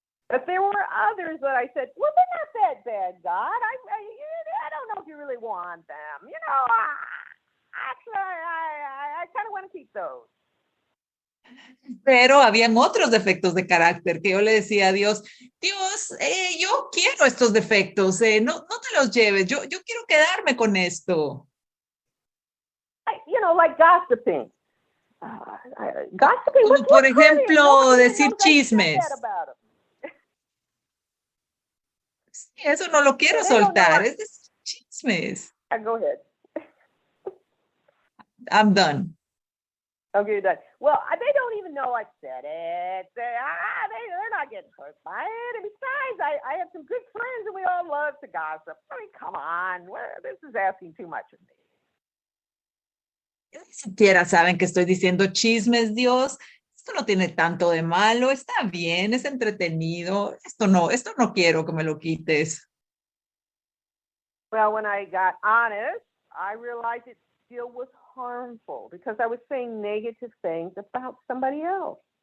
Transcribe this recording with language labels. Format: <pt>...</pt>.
<en>But there were others that I said, well, they're not that bad, God. I don't know if you really want them. You know, actually, I kind of want to keep those.</en> <es>Pero habían otros defectos de carácter que yo le decía a Dios, Dios, yo quiero estos defectos, no te los lleves, yo quiero quedarme con esto.</es> <en>You know, like gossiping. Gossiping.</en> <es>Como por ejemplo, decir chismes. Sí, eso no lo quiero soltar, es decir chismes.</es> <en>Go ahead. I'm done. Okay, you're done. Well, they don't even know I said it. They're not getting hurt by it. And besides, I have some good friends and we all love to gossip. I mean, come on. This is asking too much of me.</en> <es>Ni siquiera saben que estoy diciendo chismes, Dios. Esto no tiene tanto de malo. Está bien, es entretenido. Esto no quiero que me lo quites.</es> <en>Well, when I got honest, I realized it still was harmful because I was saying negative things about somebody else.</en>